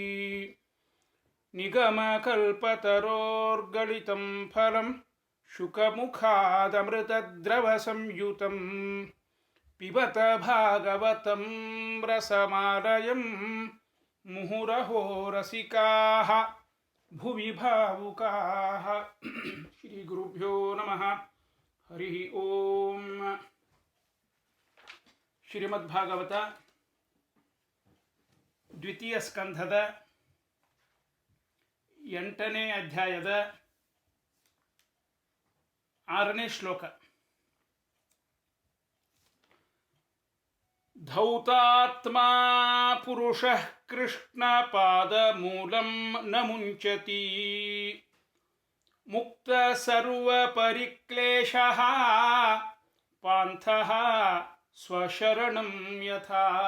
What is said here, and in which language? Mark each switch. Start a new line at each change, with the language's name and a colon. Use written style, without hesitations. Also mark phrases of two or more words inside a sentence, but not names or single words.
Sanskrit: निगमकल्पतरोर्गलितं फलं शुकमुखादमृतद्रवसंयुतं पिबत भागवतं रसमालयं मुहुरहो रसिकाः भुवि भावुकाः। श्रीगुरुभ्यो नमः। हरि ओಂ।
Kannada: ಶ್ರೀಮದ್ಭಾಗವತ ದ್ವಿತೀಯ ಸ್ಕಂಧದ 8ನೇ ಅಧ್ಯಾಯದ 6ನೇ ಶ್ಲೋಕ.
Sanskrit: ಧೌತಾತ್ಮಾ ಪುರುಷಃ ಕೃಷ್ಣಪಾದಮೂಲಂ ನ ಮುಂಚತಿ ಮುಕ್ತ ಸರ್ವಪರಿಕ್ಲೇಶಃ ಪಾಂಥಃ ಸ್ವಶರಣಂ ಯಥಾ.